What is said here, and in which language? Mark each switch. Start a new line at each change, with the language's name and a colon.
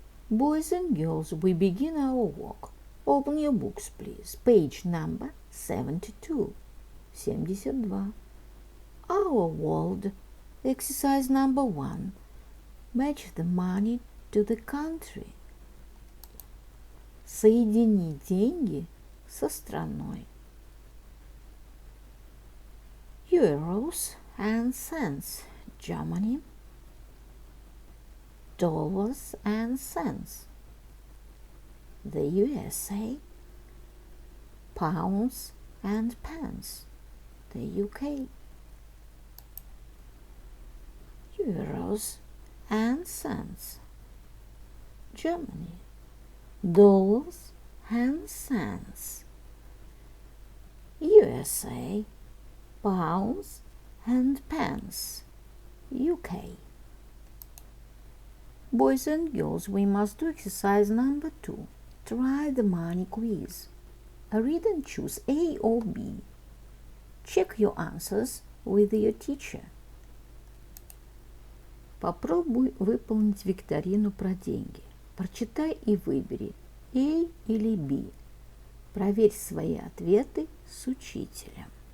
English: Boys and girls, we begin our work. Open your books, please. Page number 72. 72. Our world. Exercise number 1. Match the money to the country.
Russian: Соедини деньги со страной.
English: Euros and cents, Germany. Dollars and cents, the USA. Pounds and pence, the UK. Euros and cents, Germany. Dollars and cents, USA. Pounds and pence, UK. Boys and girls, we must do exercise number 2. Try the money quiz. Read and choose A or B. Check your answers with your teacher.
Russian: Попробуй выполнить викторину про деньги. Прочитай и выбери A или B. Проверь свои ответы с учителем.